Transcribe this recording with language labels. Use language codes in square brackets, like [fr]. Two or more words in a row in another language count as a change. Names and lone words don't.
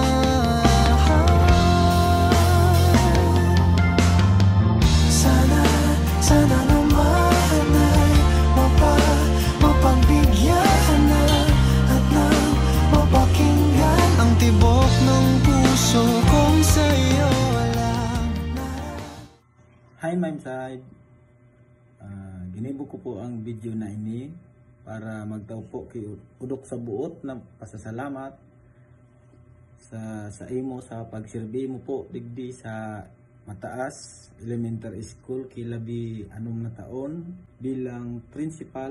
[tl] Sana naman ay mapagbigyan na at nang mapakinggan ang tibok ng puso kong sa'yo lang. [en] Hi Ma'am Side, [bik] ginibo ko po ang video na ini para magtao po kay udok sa buot na pasasalamat sa imo sa pagsilbi mo po digdi sa Mataas Elementary School kilabi anong na taon bilang principal.